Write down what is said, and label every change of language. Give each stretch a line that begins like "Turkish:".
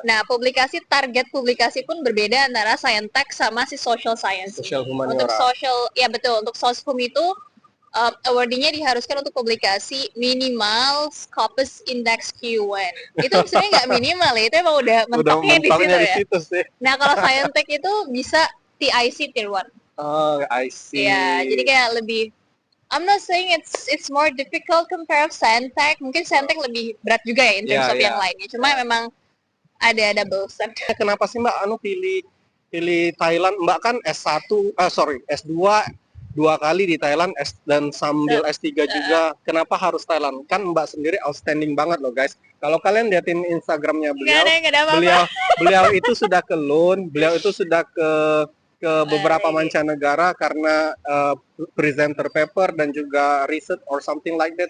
Indonesian: Nah, target publikasi pun berbeda antara Scientech sama si Social Science. Social humaniora. Untuk untuk Soshum itu awarding-nya diharuskan untuk publikasi minimal Scopus Index Q1. Itu sebenarnya nggak minimal ya, itu emang udah mentoknya di situ ya. Nah, kalau Scientech itu bisa TIC Tier 1.
English: Oh, I see.
Indonesian: Ya, jadi kayak lebih,
English: I'm not saying it's more difficult compared to Scientech.
Indonesian: Mungkin Scientech lebih berat juga ya
English: in terms of
Indonesian: yang lainnya. Cuma memang ada double standard. Kenapa sih Mbak pilih pilih Thailand? Mbak kan S2 dua kali di Thailand dan sambil S3 juga. Kenapa harus Thailand? Kan Mbak sendiri outstanding banget loh guys. Kalau kalian liatin Instagramnya beliau, beliau itu sudah ke Lund, beliau itu sudah ke beberapa mancanegara karena presenter paper dan juga research
English: or something like that.